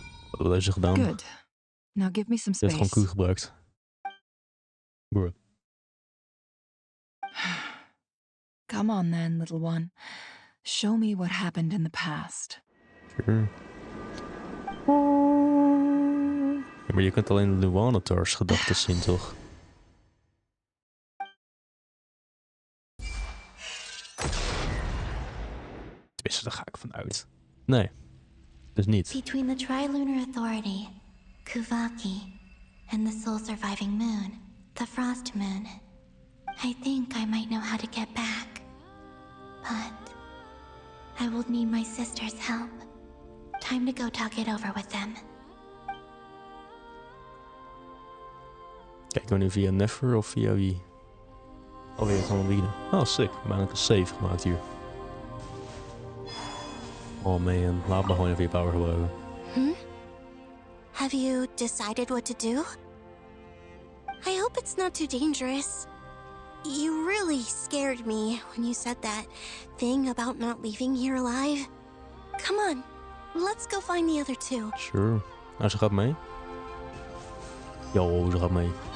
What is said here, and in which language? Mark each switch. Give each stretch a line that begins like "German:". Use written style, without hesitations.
Dutch: Wat hebben ze gedaan?
English: Good. Now give me some
Dutch: Je hebt gewoon
English: space.
Dutch: Q gebruikt. Bro.
English: Come on then, little one. Show me what happened in the past. Sure.
Dutch: Ja, maar je kunt alleen de Luanatars gedachten zien, toch? Tenminste, daar ga ik van uit. Nee, dus niet.
English: Between the Trilunar Authority, Kuvaki, and the soul-surviving moon, the Frost Moon, I think I might know how to get back. But I will need my sister's help. Time to go talk it over with them.
Dutch: Kijk, we nu via Nefer of via wie? Alweer Columbina. Oh, sick. We hebben eigenlijk een save gemaakt hier. Oh man, laat me gewoon even je power gebruiken.
English: Have you decided what to do? I hope it's not too dangerous. You really scared me when you said that thing about not leaving here alive. Come on, let's go find the other two.
Dutch: Sure. Nou, ze gaat mee. Yo, ze gaat mee.